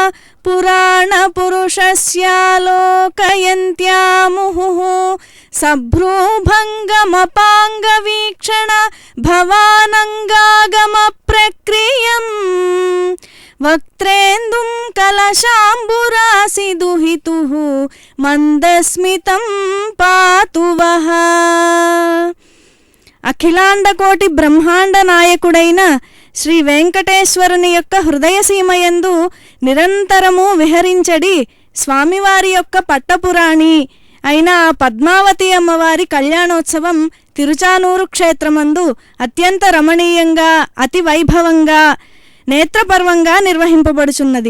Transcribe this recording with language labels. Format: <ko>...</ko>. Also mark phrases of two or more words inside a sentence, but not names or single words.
<sa>पुराणपुरुषस्यालोकयन्त्यामुहुः सभ्रूभङ्गमपाङ्गवीक्षण भवानङ्गागमप्रक्रियम् वक्त्रेन्दुं कलशाम्बुरासि दुहितुः मन्दस्मितं पातु वः।</sa> <te>అఖిలాండకోటి బ్రహ్మాండ నాయకుడైన శ్రీ వెంకటేశ్వరుని యొక్క హృదయసీమయందు నిరంతరము విహరించడి స్వామివారి యొక్క పట్టపురాణి అయిన ఆ పద్మావతి అమ్మవారి కళ్యాణోత్సవం తిరుచానూరు క్షేత్రమందు అత్యంత రమణీయంగా అతి వైభవంగా నేత్రపర్వంగా నిర్వహింపబడుచున్నది.</te>